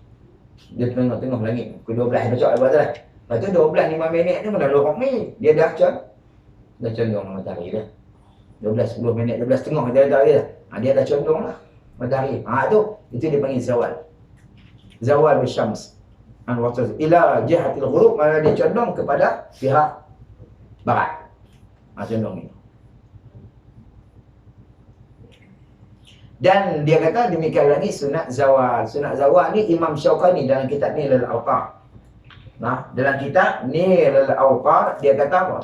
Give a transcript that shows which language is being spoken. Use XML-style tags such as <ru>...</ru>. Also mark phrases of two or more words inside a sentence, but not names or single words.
<ms>Dia tengah-tengah langit. Ke-12 pacak lepas tu lah. Lepas tu 12-5 minit tu mana lorong ni. Dia dah condong matahari dah. 12-10 minit, 12 tengah matahari dah. Dia dah condong lah matahari. Itu dia panggil zawal.</ms> <ar>Zawal syams. Ila jihatil ghurub,</ar> <ms>mana dia condong kepada pihak barat. Condong ni. Dan dia kata demikian lagi sunat zawal. Sunat zawal ni Imam Syaukani dalam kitab ni Al-Awtar. Dalam kitab Nilal Awtar dia kata apa?</ms>